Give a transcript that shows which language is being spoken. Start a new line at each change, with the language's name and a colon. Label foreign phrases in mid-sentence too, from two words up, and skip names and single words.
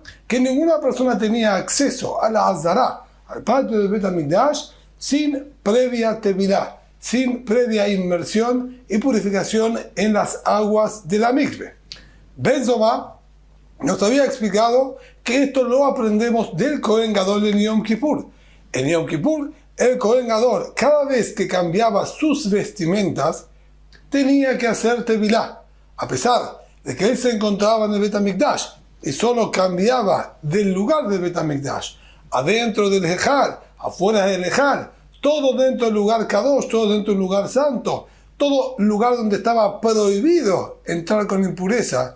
Spanish: Que ninguna persona tenía acceso a la Azara, al patio del Bet HaMikdash, sin previa tevilá, sin previa inmersión y purificación en las aguas de la mikve. Ben Zoma nos había explicado que esto lo aprendemos del
Hebrew: כהן גדול
Spanish: en Yom Kippur. En Yom Kippur, el
Hebrew: כהן גדול,
Spanish: cada vez que cambiaba sus vestimentas, tenía que hacer tevilá, a pesar de que él se encontraba en el Bet HaMikdash y solo cambiaba del lugar del Bet HaMikdash, adentro del Ejal, afuera del Ejal, todo dentro del lugar Kadosh, todo dentro del lugar santo, todo lugar donde estaba prohibido entrar con impureza.